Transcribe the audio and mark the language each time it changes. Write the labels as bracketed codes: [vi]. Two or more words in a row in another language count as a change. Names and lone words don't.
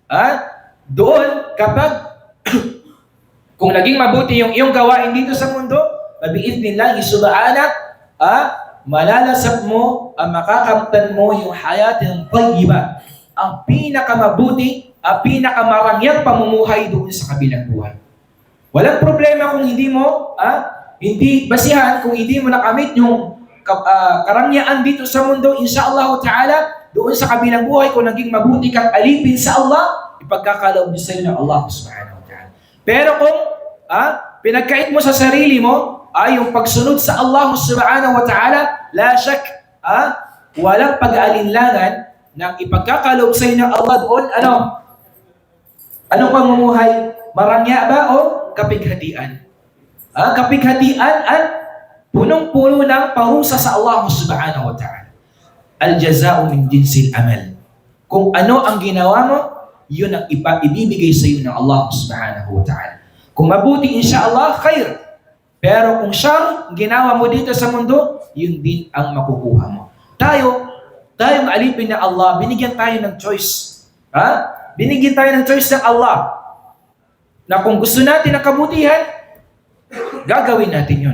[tl] Doon, kapag kung naging mabuti yung iyong gawain dito sa mundo, [ar] بإذن الله سبحانه, [tl] malalasap mo, makakamtan mo yung [ar] حياة طيبة, [tl] ang pinakamabuti, ang pinakamarangyang pamumuhay doon sa kabilang buhay. Walang problema kung hindi mo, hindi basihan, kung hindi mo nakamit yung karangyaan dito sa mundo, [ar] إن شاء الله تعالى, [tl] doon sa kabilang buhay, kung naging mabuti kang alipin sa Allah, ipagkakaloob niyo sa iyo ng Allah [ar] سبحانه وتعالى. [tl] Pero kung pinagkait mo sa sarili mo, yung pagsunod sa Allah [ar] سبحانه وتعالى, لا شك, [tl] walang pag-aalinlangan ng ipagkakaloob sa iyo ng Allah doon, anong pamumuhay? Marangya ba o kapighatian? Kapighatian at punong-puno ng parusa sa Allah [ar] سبحانه وتعالى. الجزاء من جنس العمل. [tl] Kung ano ang ginawa mo, yun ang ibibigay sa iyo ng Allah [ar] سبحانه وتعالى. [tl] Kung mabuti, [ar] إن شاء الله، خير. [tl] Pero kung syar, ginawa mo dito sa mundo, yun din ang makukuha mo. Tayong alipin na Allah, binigyan tayo ng choice. Binigyan tayo ng choice ng Allah. Na kung gusto natin ang kabutihan, gagawin natin yun.